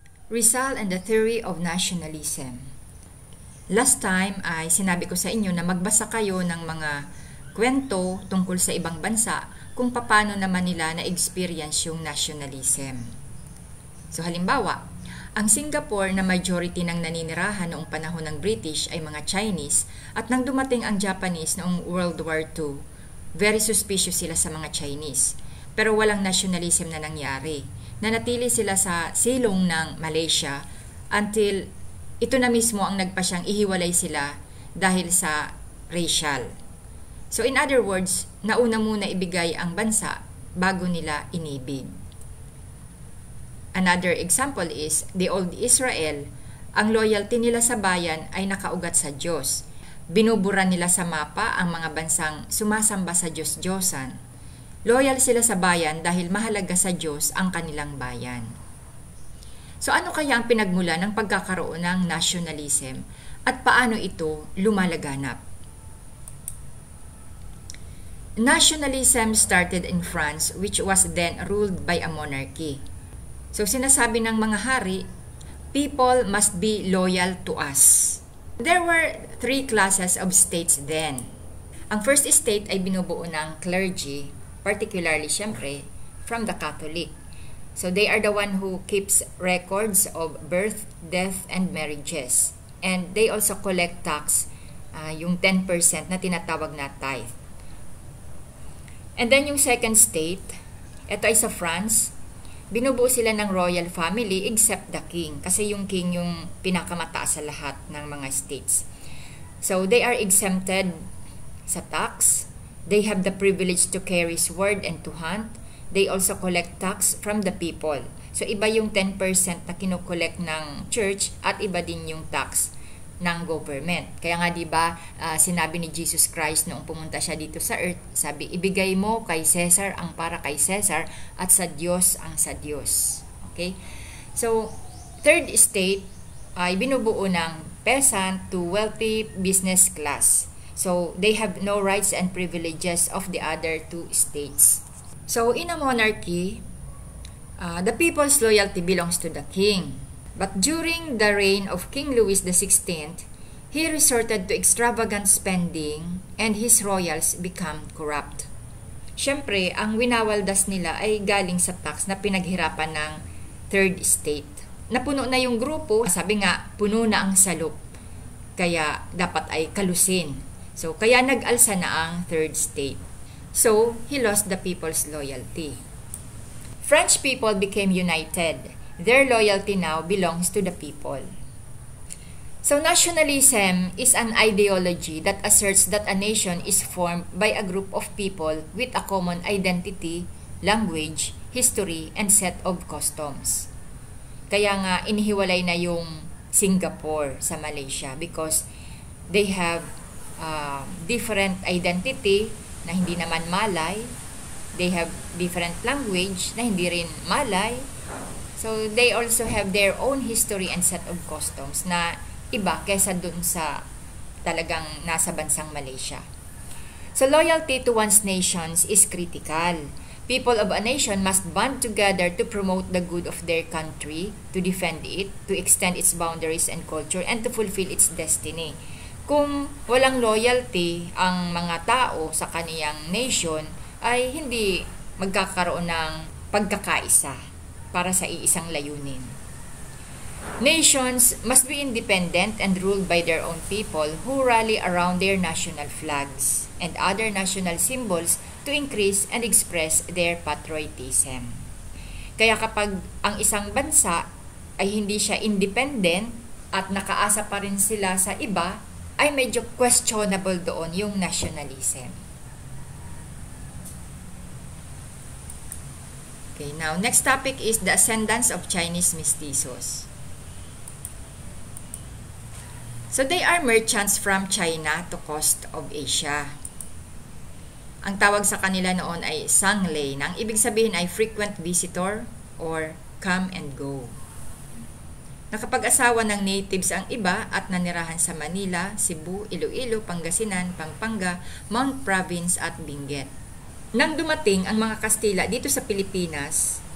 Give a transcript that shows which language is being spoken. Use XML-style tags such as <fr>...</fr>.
<en>Rizal and the Theory of Nationalism.</en> <tl>Last time ay sinabi ko sa inyo na magbasa kayo ng mga kwento tungkol sa ibang bansa kung paano naman nila na-experience yung nationalism. So halimbawa, ang Singapore na majority ng naninirahan noong panahon ng British ay mga Chinese at nang dumating ang Japanese noong World War II, very suspicious sila sa mga Chinese. Pero walang nationalism na nangyari. Nanatili sila sa silong ng Malaysia until ito na mismo ang nagpasyang ihiwalay sila dahil sa racial.</tl> <en>So in other words,</en> <tl>nauna muna ibigay ang bansa bago nila inibig.</tl> <en>Another example is the old Israel.</en> <tl>Ang loyalty nila sa bayan ay nakaugat sa Diyos. Binubura nila sa mapa ang mga bansang sumasamba sa Diyos-Diyosan. Loyal sila sa bayan dahil mahalaga sa Diyos ang kanilang bayan. So ano kaya ang pinagmula ng pagkakaroon ng nationalism at paano ito lumalaganap?</tl> <en>Nationalism started in France, which was then ruled by a monarchy.</en> <tl>So sinasabi ng mga hari,</tl> <en>people must be loyal to us. There were three classes of states then. Ang first state</en> <tl>ay binubuo ng</tl> <en>clergy, particularly syempre from the Catholic. So they are the one who keeps records of birth, death, and marriages. And they also collect tax,</en> <tl>yung 10% na tinatawag na</tl> <en>tithe. And then yung second state,</en> <tl>ito ay sa France, binubuo sila ng</tl> <en>royal family except the king.</en> <tl>Kasi yung king yung pinakamataas sa lahat ng mga states.</tl> <en>So they are exempted sa tax. They have the privilege to carry sword and to hunt. They also collect tax from the people.</en> <tl>So iba yung 10% na kinokollect ng church at iba din yung tax ng government. Kaya nga 'di ba sinabi ni Jesus Christ noong pumunta siya dito sa earth, sabi, ibigay mo kay Caesar ang para kay Caesar at sa Diyos ang sa Diyos.</tl> <en>Okay? So third state</en> <tl>ay binubuo ng</tl> <en>peasant to wealthy business class. So, they have no rights and privileges of the other two states. So, in a monarchy, the people's loyalty belongs to the king. But during the reign of King Louis XVI, he resorted to extravagant spending and his royals become corrupt.</en> <tl>Siyempre, ang winawaldas nila ay galing sa tax na pinaghirapan ng third state. Napuno na yung grupo, sabi nga, puno na ang salop. Kaya dapat ay kalusin. So, kaya nag-alsa na ang third state.</tl> <en>So, he lost the people's loyalty. French people became united. Their loyalty now belongs to the people. So, nationalism is an ideology that asserts that a nation is formed by a group of people with a common identity, language, history, and set of customs.</en> <tl>Kaya nga, inihiwalay na yung Singapore sa Malaysia</tl> <en>because they have different identity</en> <tl>na hindi naman Malay.</tl> <en>They have different language</en> <tl>na hindi rin</tl> <en>Malay. So, they also have their own history and set of customs</en> <tl>na iba kesa dun sa talagang nasa bansang Malaysia.</tl> <en>So, loyalty to one's nations is critical. People of a nation must band together to promote the good of their country, to defend it, to extend its boundaries and culture, and to fulfill its destiny.</en> <tl>Kung walang loyalty ang mga tao sa kaniyang nation, ay hindi magkakaroon ng pagkakaisa para sa iisang layunin.</tl> <en>Nations must be independent and ruled by their own people who rally around their national flags and other national symbols to increase and express their patriotism.</en> <tl>Kaya kapag ang isang bansa ay hindi siya independent at nakaasa pa rin sila sa iba, ay medyo questionable doon yung nationalism.</tl> <en>Okay, now next topic is the ascendance of Chinese mestizos. So they are merchants from China to coast of Asia.</en> <tl>Ang tawag sa kanila noon ay Sanglei, nang ibig sabihin ay</tl> <en>frequent visitor or come and go.</en> <tl>Nakapag-asawa ng natives ang iba at nanirahan sa Manila, Cebu, Iloilo, Pangasinan, Pampanga, Mount Province at Benguet. Nang dumating ang mga Kastila dito sa Pilipinas,</tl>